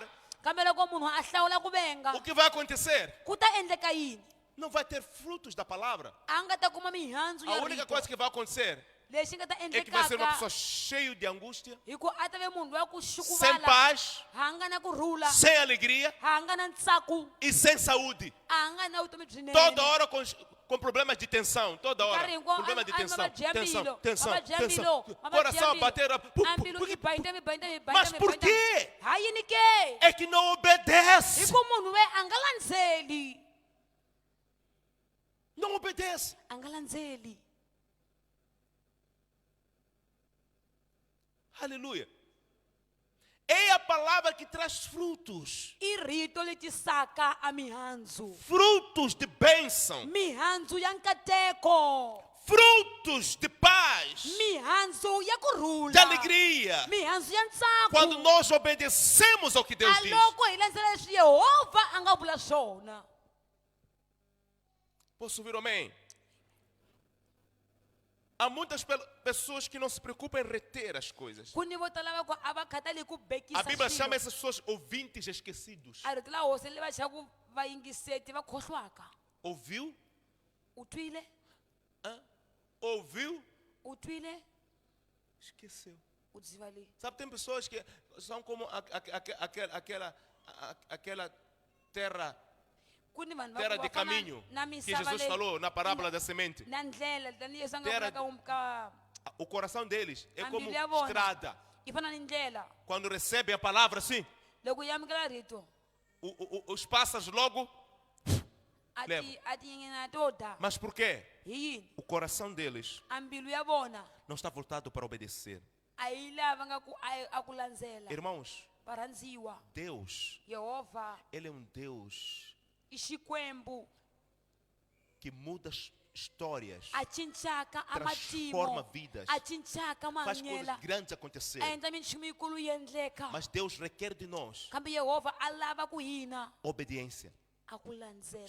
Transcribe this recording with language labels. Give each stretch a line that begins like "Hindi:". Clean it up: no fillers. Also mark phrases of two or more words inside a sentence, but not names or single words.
Tsonga: Kambe loko munhu a hlawula ku venga
Portuguese: o que vai acontecer?
Tsonga: ku ta endleka yini?
Portuguese: Não vai ter frutos da palavra.
Tsonga: A nga ta kuma mihandzu A ya
Portuguese: única
Tsonga: rito.
Portuguese: coisa que vai acontecer
Tsonga: Lexi nga ta
Portuguese: é que vai ser uma pessoa
Tsonga: endlekaka
Portuguese: cheia de angústia,
Tsonga: hi ku a ta ve munhu loyi ku
Portuguese: sem
Tsonga: xukuvala,
Portuguese: paz,
Tsonga: ha nga na kurhula,
Portuguese: sem alegria
Tsonga: ha nga na ntsako,
Portuguese: e sem saúde.
Tsonga: a nga na vutomi byinene.
Portuguese: Toda hora com problemas de tensão, toda hora.
Tsonga: Nkarhi hinkwawo
Portuguese: Problema de tensão,
Tsonga: mavabyi ya
Portuguese: tensão,
Tsonga: mbilu,
Portuguese: tensão,
Tsonga: mavabyi ya
Portuguese: tensão.
Tsonga: mbilu, mavabyi
Portuguese: Coração
Tsonga: ya a mbilu.
Portuguese: bater.
Tsonga: A mbilu yi bayita, mi bayita, mi bayita,
Portuguese: Mas
Tsonga: mi
Portuguese: por
Tsonga: bayita.
Portuguese: quê?
Tsonga: Ha yini ke?
Portuguese: É que não
Tsonga: Hi
Portuguese: obedece.
Tsonga: ku munhu loyi a nga landzeli,
Portuguese: Não obedece.
Tsonga: a nga landzeli.
Portuguese: Aleluia. É a palavra que traz frutos.
Tsonga: I rito li tisaka a mihandzu,
Portuguese: Frutos de bênção.
Tsonga: mihandzu ya nkateko,
Portuguese: Frutos de paz.
Tsonga: mihandzu ya kurhula,
Portuguese: De alegria.
Tsonga: mihandzu ya ntsako.
Portuguese: Quando nós obedecemos ao que Deus
Tsonga: A
Portuguese: diz.
Tsonga: loko hi landzela leswi Yehova a nga vula swona.
Portuguese: Posso ouvir um amém? Há muitas pessoas que não se preocupam em reter as coisas.
Tsonga: Ku ni vo tala va ku a va khatali ku bekisa
Portuguese: A Bíblia chama
Tsonga: swilo.
Portuguese: essas pessoas ouvintes esquecidos.
Tsonga: A rito la hosi li va xaku vayingiseti va khohlwaka.
Portuguese: Ouviu?
Tsonga: U twile?
Portuguese: Hã? Ouviu?
Tsonga: U twile?
Portuguese: Esqueceu.
Tsonga: u dziva leyi.
Portuguese: Sabe, tem pessoas que são como aquela terra
Tsonga: Kuni vanhu va
Portuguese: terra
Tsonga: ku
Portuguese: de
Tsonga: va fana
Portuguese: caminho
Tsonga: na
Portuguese: que
Tsonga: misava
Portuguese: Jesus
Tsonga: leyi
Portuguese: falou na parábola da semente.
Tsonga: na ndlela tani Yesu a nga
Portuguese: Terra-
Tsonga: vula ka
Portuguese: O coração deles é como
Tsonga: Ambilu ya vona.
Portuguese: estrada.
Tsonga: i fana ni ndlela.
Portuguese: Quando recebem a palavra assim,
Tsonga: Loko yi amukela rito
Portuguese: os pássaros logo.
Tsonga: a
Portuguese: Leva.
Tsonga: ti yingena to da.
Portuguese: Mas por quê?
Tsonga: Hi yini?
Portuguese: O coração deles
Tsonga: A mbilu ya vona
Portuguese: não está voltado para obedecer.
Tsonga: a yi lava nga ku a ku landzela.
Portuguese: Irmãos,
Tsonga: Va rhandziwa.
Portuguese: Deus,
Tsonga: Yehovha
Portuguese: Ele é um Deus
Tsonga: i Xikwembu
Portuguese: que muda histórias,
Tsonga: a cincaka a
Portuguese: transforma
Tsonga: matimo
Portuguese: vidas,
Tsonga: a cincaka
Portuguese: faz coisas
Tsonga: mahanyela
Portuguese: grandes acontecer.
Tsonga: a endla minchumu yikulu yi endleka.
Portuguese: Mas Deus requer de nós
Tsonga: Kambe Yehovha a lava ku hina
Portuguese: obediência.
Tsonga: a ku landzela.